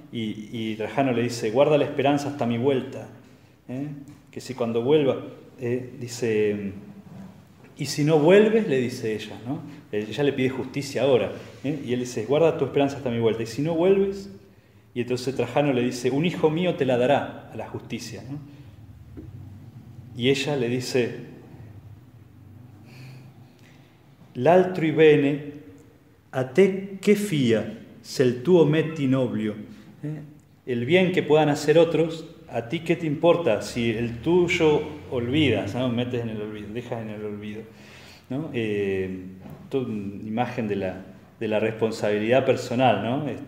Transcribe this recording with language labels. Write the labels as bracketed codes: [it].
[es] Y Trajano le dice: guarda la esperanza hasta mi vuelta, que si cuando vuelva, dice, y si no vuelves, le dice ella, ¿no? Ella le pide justicia ahora, y él dice: guarda tu esperanza hasta mi vuelta, y si no vuelves. Y entonces Trajano le dice: un hijo mío te la dará a la justicia, ¿no? Y ella le dice: [it] l'altrui bene a te che fia se il tuo metti in oblio. [es] El bien que puedan hacer otros, ¿a ti qué te importa si el tuyo olvidas, ¿no? Metes en el olvido, dejas en el olvido, ¿no? Toda una imagen de la responsabilidad personal, ¿no?